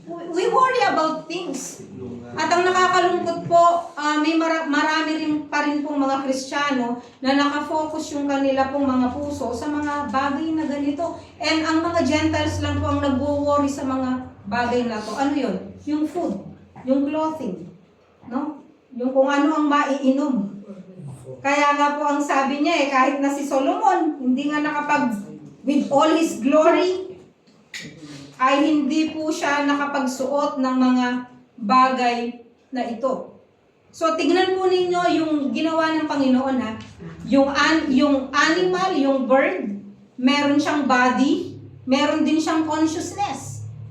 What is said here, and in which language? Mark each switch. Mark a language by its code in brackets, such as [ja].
[en] We worry about things. [tl] At ang nakakalungkot po, may marami rin pa rin pong mga Kristiyano na nakafocus yung kanila pong mga puso sa mga bagay na ganito. And ang mga Gentiles lang po ang nagwo-worry sa mga bagay na to. Ano yun? Yung food, yung clothing, no? Yung kung ano ang maiinom. Kaya nga po ang sabi niya kahit na si Solomon, hindi nga [en] with all his glory, [tl] ay hindi po siya nakapagsuot ng mga bagay na ito. So, tignan po ninyo yung ginawa ng Panginoon, ha? Yung animal, yung bird, meron siyang body, meron din siyang consciousness.